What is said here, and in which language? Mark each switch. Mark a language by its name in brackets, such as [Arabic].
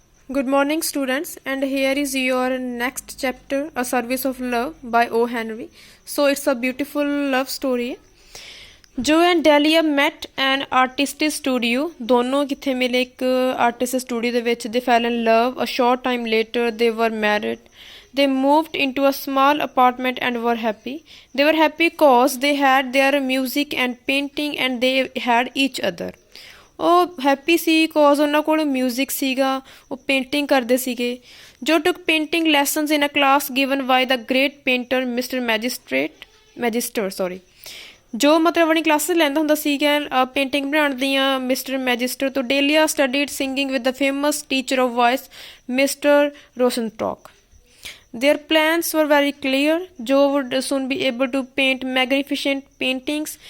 [English] Good morning, students, and here is your next chapter, A Service of Love by O. Henry. So, it's a beautiful love story. Joe and Delia met an artist studio. [Punjabi] ਦੋਨੋਂ ਕਿੱਥੇ ਮਿਲੇ ਇੱਕ artist studio ਦੇ ਵਿੱਚ. [English] They fell in love. A short time later, they were married. They moved into a small apartment and were happy. They were happy cause they had their music and painting and they had each other. [Punjabi] ਉਹ happy ਸੀ cause ਉਹਨਾਂ ਕੋਲ music ਸੀਗਾ, ਉਹ painting ਕਰਦੇ ਸੀਗੇ. [English] Joe took painting lessons in a class given by the great painter mister Magister [Punjabi] ਜੋ ਮਤਲਬ ਆਪਣੀ ਕਲਾਸਿਸ ਲੈਂਦਾ ਹੁੰਦਾ ਸੀਗਾ ਪੇਂਟਿੰਗ ਬਣਾਉਣ ਦੀਆਂ ਮਿਸਟਰ ਮੈਜਿਸਟਰ ਤੋਂ. [English] Delia studied singing with the famous teacher of voice mister Rosenstock. Their plans were very clear. Joe would soon be able to paint magnificent paintings.